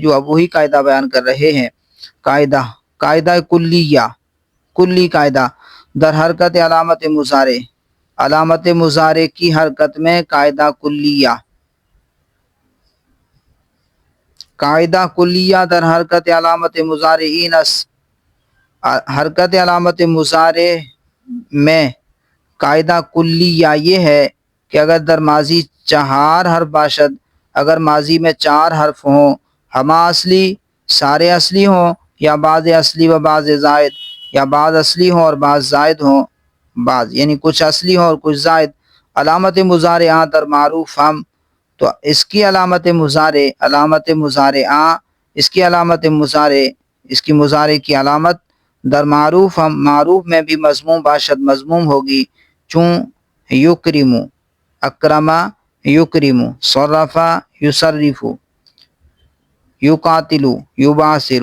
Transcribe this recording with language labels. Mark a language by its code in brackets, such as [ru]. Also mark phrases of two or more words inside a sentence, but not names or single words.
[ur] اب وہی قاعدہ بیان کر رہے ہیں۔ قاعدہ، قاعدہ کلیہ، کلی قاعدہ، [fa] در حرکت علامت مضارع، [ur] علامت مضارع کی حرکت میں قاعدہ کلیہ، [fa] قاعدہ کلیہ در حرکت علامت مضارعین، [ur] حرکت علامت مضارع میں قاعدہ کلیہ یہ ہے کہ اگر [fa] در ماضی 4 حرف باشد، [ur] اگر ماضی میں 4 حرف ہوں، [fa] ہما اصلی، [ur] سارے اصلی ہوں، [fa] یا بعض اصلی و بعض زائد، [ur] یا بعض اصلی ہوں اور بعض زائد ہوں، بعض یعنی کچھ اصلی ہوں اور کچھ زائد، [fa] علامت مضارع در معروف ہم، [ur] تو اس کی علامت مضارع، علامت مضارع اس کی علامت مضارع، اس کی مضارع کی علامت [fa] در معروف ہم، [ur] معروف میں بھی [fa] مضموم باشد [ur] مضموم ہوگی، چون یکرم، [ar] اکرم یکرم، صرف یصرف، یقاتل یباصر۔